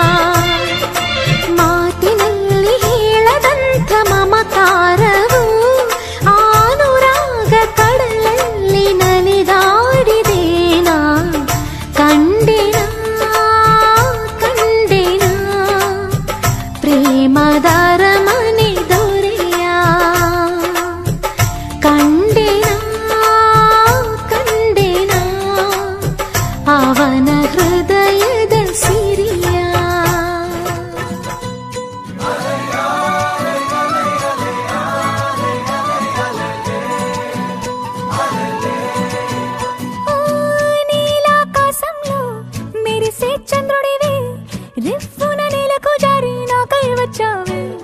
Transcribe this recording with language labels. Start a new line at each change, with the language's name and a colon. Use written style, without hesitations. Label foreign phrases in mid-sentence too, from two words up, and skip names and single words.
Kannada: ಮಾತಿನಲ್ಲಿ ಹೇಳದಂಥ ಮಮಕಾರವು ಆನುರಾಗ ಕಡಲಲ್ಲಿ ನಲಿದಾಡಿದೇನಾ ಕಂಡೆನಾ ಕಂಡೆನಾ ಪ್ರೇಮದಾರ ಮನೆ ದೊರೆಯ ಕಂಡೆನಾ ಕಂಡೆನಾ ಅವನ ಹೃದಯದ ಸಿರಿಯ.
Telugu: నీలాకాశంలో మెరిసే చంద్రుడివి, రిఫ్ఫున నేలకు జారి నాకై వచ్చావే.